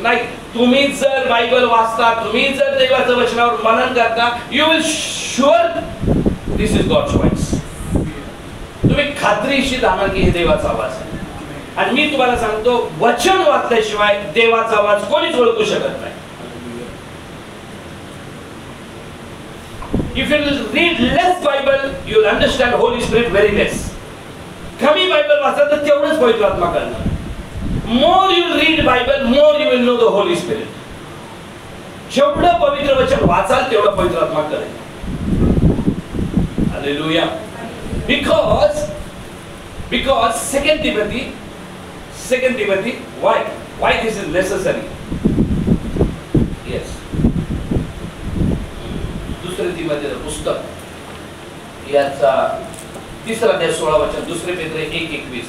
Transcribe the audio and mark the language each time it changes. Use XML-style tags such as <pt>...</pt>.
<mr>नाही, तुम्ही जर बायबल वाचता, तुम्ही जर देवाच्या वचनावर मनन करता,</mr> <en>You will sure this is God's voice.</en> <mr>तुम्ही खात्रीशीर राहणार की हे देवाचा आवाज आहे. आणि मी तुम्हाला सांगतो, वचन वाचल्याशिवाय देवाचा आवाज कोणीच ओळखू शकत नाही.</mr> <en>If you read less Bible, you will understand Holy Spirit very less.</en> <mr>कमी बायबल वाचला तर तेवढंच पवित्र आत्मा कळणार.</mr> <en>More you read Bible, more you will know the Holy Spirit.</en> <mr>जेवढं पवित्र वचन वाचाल तेवढं पवित्र आत्मा कळेल.</mr> <en>Hallelujah. Because Second Timothy, why this is necessary? Yes.</en> <mr>दुसरे तिमोथेचं पुस्तक याचा 3 अध्याय 16 वचन, दुसरे पेत्र 1:21.</mr>